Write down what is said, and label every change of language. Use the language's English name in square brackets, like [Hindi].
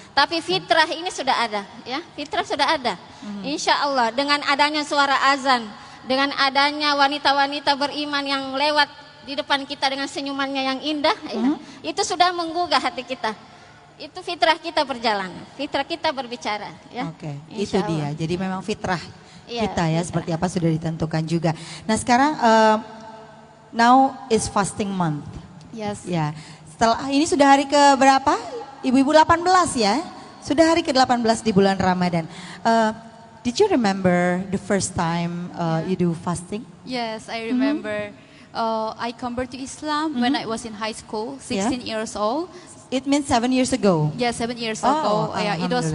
[Indonesian] Tapi fitrah ini sudah ada, ya. Fitrah sudah ada. Insya Allah dengan adanya suara azan, dengan adanya wanita-wanita beriman yang lewat di depan kita dengan senyumannya yang indah, ya, itu sudah menggugah hati kita. Itu fitrah kita berjalan, fitrah kita berbicara. Ya. Oke, itu dia. Jadi memang fitrah Iya, kita ya, fitrah. seperti apa sudah ditentukan juga. Nah sekarang [English] now is fasting month. Yes. [Indonesian] Ya, setelah ini sudah hari ke berapa? Ibu-ibu 18 ya? Sudah hari ke-18 di bulan Ramadan. [English] Did you remember the first time you do fasting? Yes, I remember. I converted to Islam when I was in high school, 16 years old. It means 7 years ago. Yeah, 7 years Oh, ago. Yeah, it was